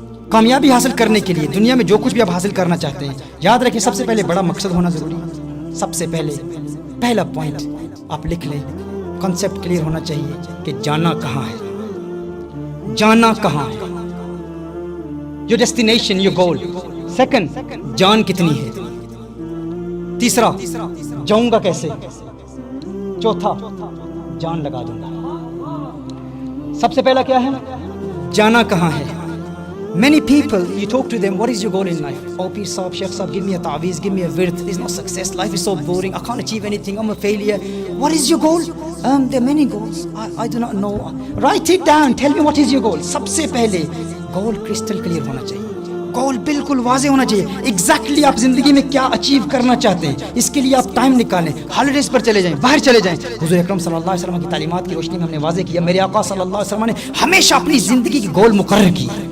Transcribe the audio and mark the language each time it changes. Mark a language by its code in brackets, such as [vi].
[ur] کامیابی حاصل کرنے کے لیے دنیا میں جو کچھ بھی آپ حاصل کرنا چاہتے ہیں، یاد رکھیں سب سے پہلے بڑا مقصد ہونا ضروری ہے. سب سے پہلے پہلا پوائنٹ آپ لکھ لیں، کنسیپٹ کلیئر ہونا چاہیے کہ جانا کہاں ہے. جانا کہاں ہے، [en] your destination, your goal. [ur] Second, جان کتنی ہے. تیسرا، جاؤں گا کیسے. چوتھا، جان لگا دوں گا. سب سے پہلا کیا ہے، جانا کہاں ہے. [en] Many people, you talk to them, what is your goal in life? Oh, Peer Saab, Sheikh Saab, give me a ta'weez, give me a wird. There's no success. Life is so boring. I can't achieve anything. I'm a failure. What is your goal? There are many goals. I do not know. Write it down. Tell me what is your goal. [ur] سب سے پہلے [en] goal crystal clear [ur] ہونا چاہیے. گول بالکل واضح ہونا چاہیے. Exactly آپ زندگی میں کیا اچیو کرنا چاہتے ہیں. اس کے لیے آپ ٹائم نکالیں، ہالیڈیز پر چلے جائیں، باہر چلے جائیں. حضور اکرم صلی اللہ علیہ وسلم کی تعلیمات کی روشنی میں ہم نے واضح کیا، میرے آقا صلی اللہ علیہ وسلم نے ہمیشہ اپنی زندگی کی گول مقرر کی.